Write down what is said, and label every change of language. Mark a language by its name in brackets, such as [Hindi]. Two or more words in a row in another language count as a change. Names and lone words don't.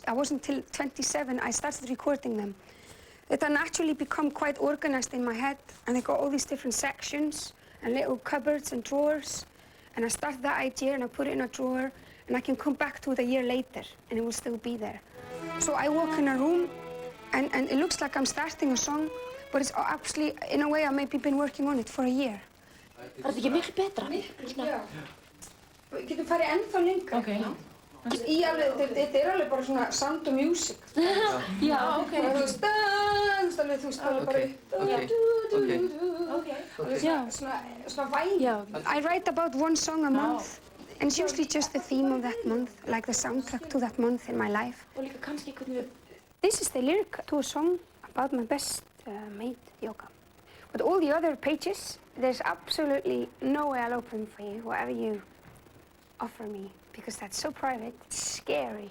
[English] I wasn't until 27 I started recording them. That I naturally become quite organized in my head, and I got all these different sections and little cupboards and drawers. And I started that idea and I put it in a drawer, and I can come back to it a year later and it will still be there. So I walk in a room and it looks like I'm starting a song, but it's actually, in a way, I've maybe been working on it for a year. [Icelandic] Er þetta ekki miklu betra? Já. Við getum farið ennþá lengra. Okay. Þetta alveg bara svona [English] sound of music. [Icelandic] Já, ok. Þú veist, alveg bara [English] I write about one song a month. And it's usually just the theme of that month, like the soundtrack to that month in my life. This is the lyric to a song about my best mate, Yoga. But all the other pages, there's absolutely no way I'll open for you, whatever you offer me, because that's so private, it's scary.